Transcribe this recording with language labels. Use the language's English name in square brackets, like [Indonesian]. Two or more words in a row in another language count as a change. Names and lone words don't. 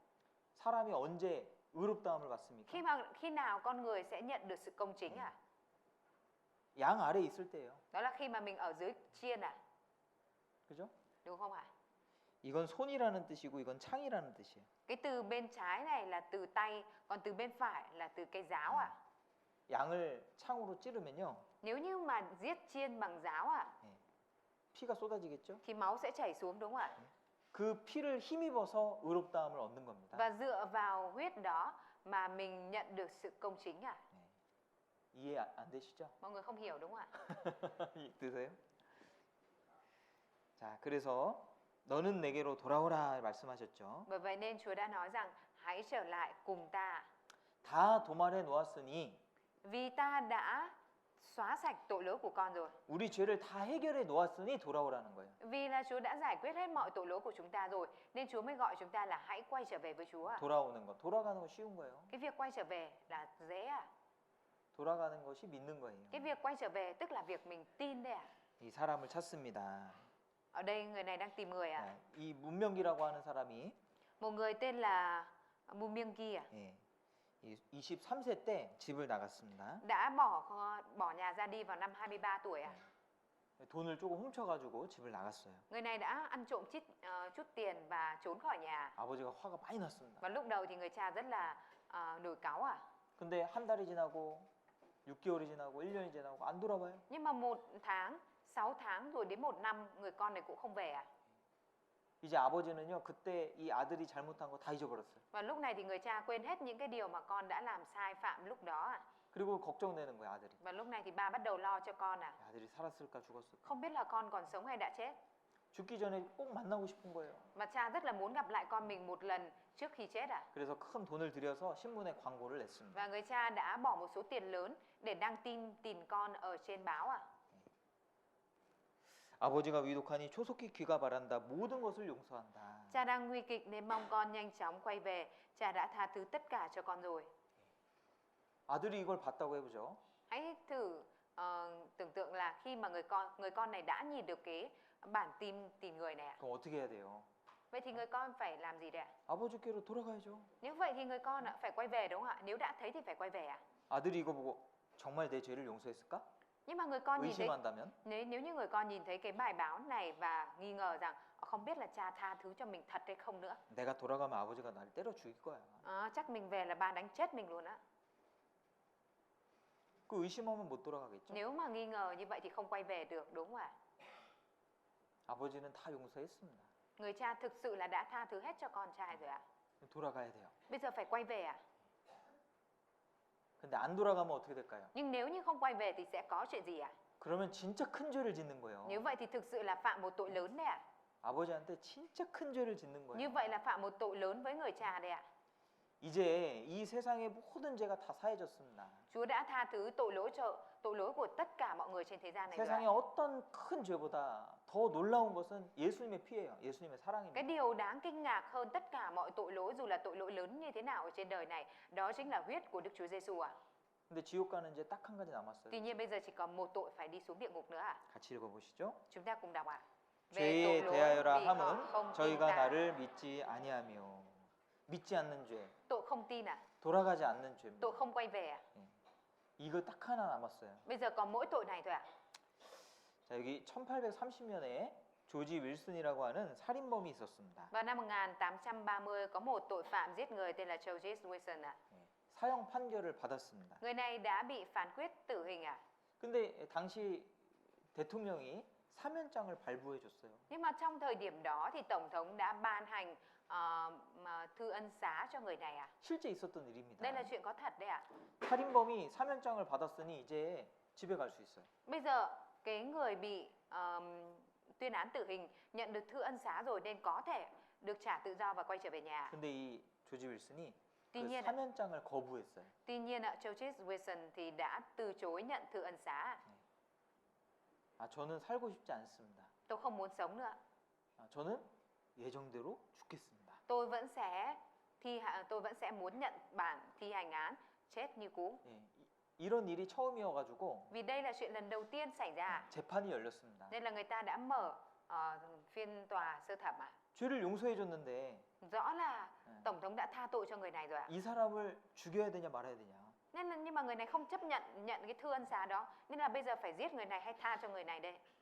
[Korean] 사람이 언제 의롭다함을 받습니까? [Vietnamese] Khi nào con người sẽ nhận được sự công chính ạ? [Korean] 양 아래 있을 때예요. [Vietnamese] Đó là khi mà mình ở dưới chiên ạ. [Korean] 그죠? [Vietnamese] Đúng không ạ? [Korean] 이건 손이라는 뜻이고 이건 창이라는 뜻이에요. [Vietnamese] Cái từ bên trái này là từ tay, còn từ bên phải là từ cây giáo ạ. [Korean] 양을 창으로 찌르면요, [Vietnamese] Nếu như mà giết chiên bằng giáo ạ, [Korean] 피가 쏟아지겠죠? [Vietnamese] thì máu sẽ chảy xuống đúng không ạ? [Korean] 그 피를 힘입어서 의롭다함을 얻는 겁니다. [Vietnamese] Và dựa vào huyết đó mà mình nhận được sự công chính ạ. [Korean] 이해 안 되시죠? [Vietnamese] Mọi người không hiểu đúng không ạ? [Korean] 드세요? 자, 그래서 너는 내게로 돌아오라 말씀하셨죠. [Vietnamese] Bởi vậy nên Chúa đã nói rằng hãy trở lại cùng ta. [Korean] 다 도말해 놓았으니 [Vietnamese] Vì ta đã xóa sạch tội lỗi của con rồi. [Korean] 우리 죄를 다 해결해 놓았으니 돌아오라는 거예요. [Vietnamese] Vì là Chúa đã giải quyết hết mọi tội lỗi của chúng ta rồi, nên Chúa mới gọi chúng ta là hãy quay trở về với Chúa ạ. [Korean] 돌아오는 거, 돌아가는 거 쉬운 거예요. [Vietnamese] Cái việc quay trở về là dễ ạ. [Korean] 돌아가는 것이 믿는 거예요. [Vietnamese] Cái việc quay trở về tức là việc mình tin đấy ạ. [Korean] 이 사람을 찾습니다. [Vietnamese] Ở đây người này đang tìm người ạ. [Korean] 이 문명기라고 하는 사람이 [Vietnamese] Một người tên là Mumyangki ạ. [Korean] 23세 때 집을 나갔습니다. [Vietnamese] Đã bỏ nhà ra đi vào năm 23 tuổi ạ. [Korean] 돈을 조금 훔쳐가지고 집을 나갔어요. [Vietnamese] Người này đã ăn trộm chút tiền và trốn khỏi nhà. [Korean] 아버지가 화가 많이 났습니다. [Vietnamese] Và lúc đầu thì người cha rất là nổi cáu ạ. [Korean] 근데 한 달이 지나고 6개월이 지나고 1년이 지나고 안 돌아와요. [Vietnamese] Nhưng mà 1 tháng, 6 tháng rồi đến 1 năm người con này cũng không về ạ. [Korean] 이제 아버지는요, 그때 이 아들이 잘못한 거 다 잊어버렸어요. [Vietnamese] Và lúc này thì người cha quên hết những cái điều mà con đã làm sai phạm lúc đó ạ. [Korean] 그리고 걱정되는 거예요, 아들이. [Vietnamese] Và lúc này thì ba bắt đầu lo cho con ạ. [Korean] 아들이 살았을까 죽었을까. [Vietnamese] Không biết là con còn sống hay đã chết. [Korean] 죽기 전에 꼭 만나고 싶은 거예요. [Vietnamese] Và cha rất là muốn gặp lại con mình một lần trước khi chết ạ. [Korean] 그래서 큰 돈을 들여서 신문에 광고를 냈습니다. [Vietnamese] Và người cha đã bỏ một số tiền lớn để đăng tin tìm con ở trên báo ạ. [Korean] 아버지가 위독하니 조속히 귀가 바란다. 모든 것을 용서한다. [Vietnamese] Cha đang nguy kịch nên mong con nhanh chóng quay về. Cha đã tha thứ tất cả cho con rồi. [Korean] 아들이 이걸 봤다고 해보죠. [Vietnamese] Hãy thử tưởng tượng là khi mà người con này đã nhìn được cái bản tin tìm người này ạ. [Korean] 그럼 어떻게 해야 돼요? [Vietnamese] Vậy thì người con phải làm gì đây ạ? [Korean] 아버지께로 돌아가야죠. [Vietnamese] Nếu vậy thì người con phải quay về đúng không ạ? Nếu đã thấy thì phải quay về ạ. [Korean] 아들이 이거 보고 정말 내 죄를 용서했을까? [Vietnamese] Nhưng mà người con nhìn thấy, [Korean] 의심한다면? [Vietnamese] nếu như người con nhìn thấy cái bài báo này và nghi ngờ rằng không biết là cha tha thứ cho mình thật hay không nữa. [Korean] 내가 돌아가면 아버지가 나를 때려 죽일 거야. [Vietnamese] Chắc mình về là ba đánh chết mình luôn á. [Korean] 그 의심하면 못 돌아가겠죠. [Vietnamese] Nếu mà nghi ngờ như vậy thì không quay về được đúng không ạ? [Korean] 아버지는 다 용서했습니다. [Vietnamese] Người cha thực sự là đã tha thứ hết cho con trai rồi ạ. [Korean] 돌아가야 돼요. [Vietnamese] Bây giờ phải quay về ạ. [Korean] 근데 안 돌아가면 어떻게 될까요? [Vietnamese] Nhưng nếu như không quay về thì sẽ có chuyện gì ạ? [Korean] 그러면 진짜 큰 죄를 짓는 거예요. [Vietnamese] Nếu vậy thì thực sự là phạm một tội lớn đấy ạ. [Korean] 아버지한테 진짜 큰 죄를 짓는 [Vietnamese] Như [Korean] 거예요. [Vietnamese] vậy là phạm một tội lớn với người cha đấy ạ. [Korean] 이제 이 세상의 모든 죄가 다 사해졌습니다. [Vietnamese] Chúa đã tha thứ tội lỗi của tất cả mọi người trên thế gian này rồi [Korean] 세상의 [Vietnamese] ạ. [Korean] 어떤 큰 죄보다 더 놀라운 것은 예수님의 피예요. 예수님의 [Vietnamese] Cái [Korean] 사랑입니다. [Vietnamese] điều đáng kinh ngạc hơn tất cả mọi tội lỗi, dù là tội lỗi lớn như thế nào ở trên đời này, đó chính là huyết của Đức Chúa Giêsu ạ. [Korean] 근데 지옥 가는 이제 딱 한 가지 남았어요. [Vietnamese] Tuy nhiên bây giờ chỉ còn một tội phải đi xuống địa ngục nữa ạ. [Korean] 같이 읽어보시죠. [Vietnamese] Chúng ta cùng đọc ạ. [Korean] 죄에 [Vietnamese] tội [Korean] 대하여라 [Vietnamese] vì họ [Korean] 함은 [Vietnamese] không tin [Korean] 저희가 [Vietnamese] ta. [Korean] 나를 믿지 아니하며 믿지 않는 죄, [Vietnamese] Tội không tin ạ. [Korean] 돌아가지 않는 죄입니다. [Vietnamese] Tội không quay về ạ. [Korean] 이거 딱 하나 남았어요. [Vietnamese] Bây giờ còn mỗi tội này thôi ạ. [Korean] 자, 여기 1830년에 조지 윌슨이라고 하는 살인범이 있었습니다. [Vietnamese] Vào năm 1830 có một tội phạm giết người tên là George Wilson ạ. [Korean] 사형 판결을 받았습니다. [Vietnamese] Người này đã bị phán quyết tử hình ạ. [Korean] 근데 당시 대통령이 사면장을 발부해 줬어요. [Vietnamese] Nhưng mà trong thời điểm đó thì Tổng thống đã ban hành thư ân xá cho người này ạ. [Korean] 실제 있었던 일입니다. [Vietnamese] Đây là chuyện có thật đấy ạ. [Korean] 살인범이 사면장을 받았으니 이제 집에 갈 수 있어요. [Vietnamese] Bây giờ cái người bị tuyên án tử hình nhận được thư ân xá rồi nên có thể được trả tự do và quay trở về nhà. [Korean] 근데 이 조지 윌슨이 [Vietnamese] Tuy [Korean] 그 [Vietnamese] nhiên, [Korean] 사면장을 거부했어요. [Vietnamese] tuy nhiên George Wilson thì đã từ chối nhận thư ân xá. [Korean] 아, 저는 살고 싶지 않습니다. [Vietnamese] Tôi không muốn sống nữa. [Korean] 아, 저는 예정대로 죽겠습니다. [Vietnamese] Tôi vẫn sẽ muốn nhận bản thi hành án chết như cũ. [Korean] 예, 이런 일이 처음이어가지고 [Vietnamese] Vì đây là chuyện lần đầu tiên xảy ra [Korean] 재판이 열렸습니다. [Vietnamese] nên là người ta đã mở phiên tòa sơ thẩm ạ. [Korean] 죄를 용서해줬는데 [Vietnamese] Rõ là Tổng thống đã tha tội cho người này rồi ạ. [Korean] 이 사람을 죽여야 되냐 말아야 되냐. [Vietnamese] Nhưng mà người này không chấp nhận cái thư ân xá đó, nên là bây giờ phải giết người này hay tha cho người này đây.